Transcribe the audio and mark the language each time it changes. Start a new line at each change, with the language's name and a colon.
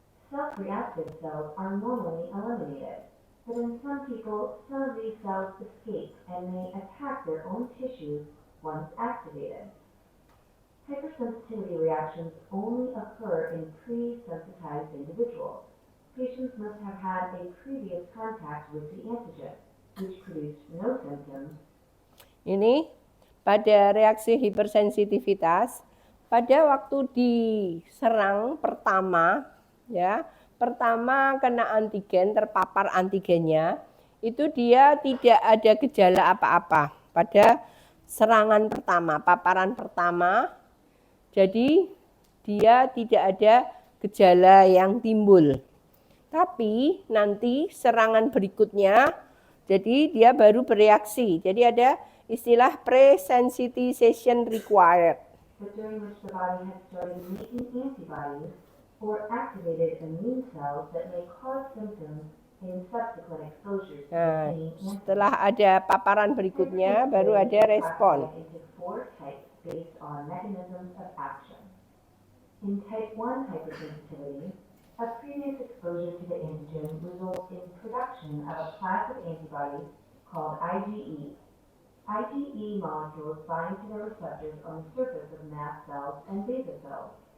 English: Self-reactive cells are normally eliminated, but in some people, some of these cells escape and may attack their own tissues once activated. Hypersensitivity reactions only occur in pre-sensitized individuals. Patients must have had a previous contact with the antigen, which produced no symptoms.
Indonesian: Ini pada reaksi hipersensitivitas, pada waktu diserang pertama ya, pertama kena antigen, terpapar antigennya, itu dia tidak ada gejala apa-apa pada serangan pertama, paparan pertama. Jadi dia tidak ada gejala yang timbul. Tapi nanti serangan berikutnya, jadi dia baru bereaksi. Jadi ada istilah
English: pre-sensitization required. But during which the body has started making antibodies or activated immune cells that may cause symptoms in subsequent exposures to
Indonesian: Nah,
English: the same antigen.
Indonesian: setelah ada paparan berikutnya, baru ada respon.
English: Into 4 types based on mechanisms of action. In type 1 hypersensitivity, a previous exposure to the antigen results in production of a class of antibodies called IgE. IgE molecules bind to the receptors on the surface of mast cells and beta cells.